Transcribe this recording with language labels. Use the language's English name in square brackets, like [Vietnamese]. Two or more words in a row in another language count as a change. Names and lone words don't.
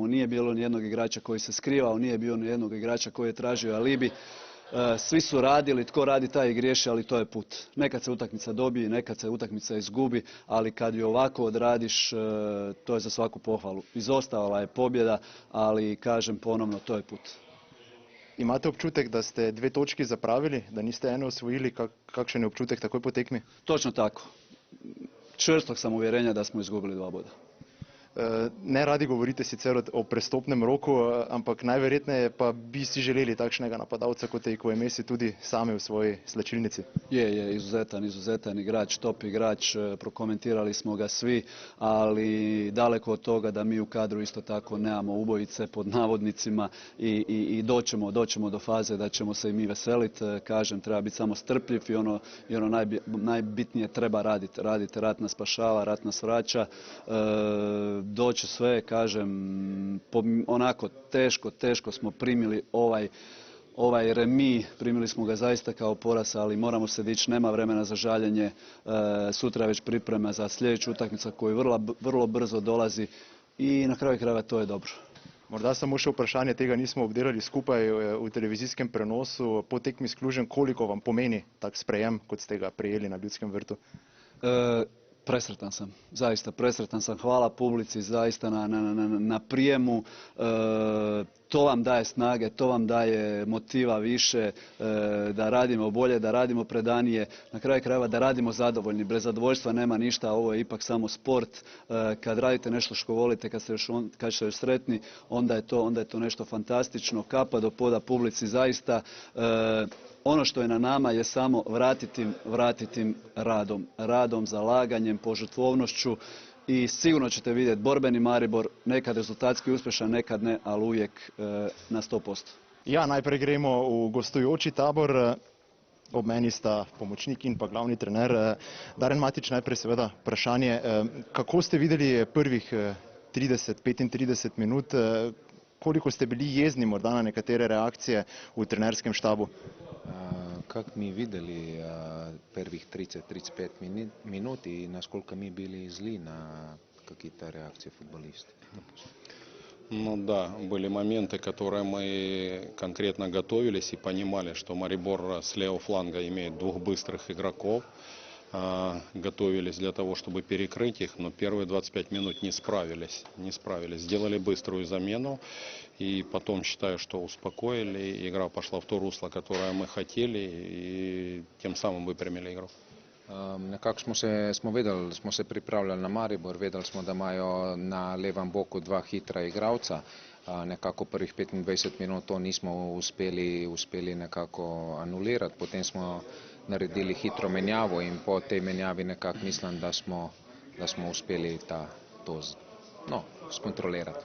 [Croatian] Nije bilo ni jednog igrača koji se skrivao, nije bilo ni jednog igrača koji je tražio alibi. Svi su radili, tko radi taj i griješi, ali to je put. Nekad se utakmica dobije, nekad se utakmica izgubi, ali kad ju ovako odradiš, to je za svaku pohvalu. Izostala je pobjeda, ali kažem ponovno, to je put. [Slovenian] Imate občutek, da ste 2 točki zapravili, da niste eno osvojili? Kakšen je občutek takoj po tekmi? [Croatian] Točno tako. Čvrstog sam uvjerenja da smo izgubili 2 boda. [Slovenian] Ne radi govorite sicer o prestopnem roku, ampak najverjetneje pa bi si želeli takšnega napadalca kot je Ikwuemesi tudi sami v svoji slačilnici. [Croatian] Je, izuzetan igrač, top igrač, prokomentirali smo ga svi, ali daleko od toga da mi u kadru isto tako nemamo ubojice pod navodnicima i doćemo do faze da ćemo se i mi veseliti. Kažem, treba biti samo strpljiv i ono najbitnije treba raditi. Rat nas spašava, rat nas vraća. Doći sve, kažem, onako teško smo primili ovaj remi, primili smo ga zaista kao poraz, ali moramo se dići, nema vremena za žaljenje, sutra već priprema za sljedeću utakmicu koju vrlo brzo dolazi i na kraju krajeva to je dobro. [Slovenian] Morda samo še vprašanje, tega nismo obdelali skupaj v televizijskem prenosu. Po tekmi s Klužem, koliko vam pomeni tak sprejem, kot ste ga prijeli na Ljudskem vrtu? [Croatian] Presretan sam, zaista presretan sam, hvala publici zaista na prijemu, to vam daje snage, to vam daje motiva više, da radimo bolje, da radimo predanije, na kraju krajeva da radimo zadovoljni, bez zadovoljstva nema ništa, ovo je ipak samo sport, kad radite nešto što volite, kad ste još sretni, onda je to nešto fantastično, kapa do poda publici zaista. Ono što je na nama je samo vratiti im radom, zalaganjem, požrtvovnošću i sigurno ćete vidjeti borbeni Maribor, nekad rezultatski uspješan, nekad ne, ali uvijek na 100%. [Slovenian] Ja, najprej gremo v gostujoči tabor. Ob meni sta pomočnik in pa glavni trener. Daren Matić, najprej seveda vprašanje. Kako ste videli prvih 30-35 minut? Koliko ste bili jezni morda na nekatere reakcije v trenerskem štabu? [Russian] Как ми видели первых 30-35 минут и насколько мы были зли на какие-то реакции футболистов. Ну да, были моменты, которые мы конкретно готовились и понимали, что Марибор с левого фланга имеет 2 быстрых игроков. Готовились для того, чтобы перекрыть их, но первые 25 минут не справились. Сделали быструю замену и потом считаю, что успокоили. Игра пошла в то русло, которое мы хотели, и тем самым выпрямили игру. [Slovenian] Nekako smo se pripravljali na Maribor, vedeli smo, da imajo na levem boku 2 hitra igralca. Nekako prvih 25 minut to nismo uspeli nekako anulirati, potem smo naredili hitro menjavo in po tej menjavi nekako mislim, da smo uspeli to skontrolirati.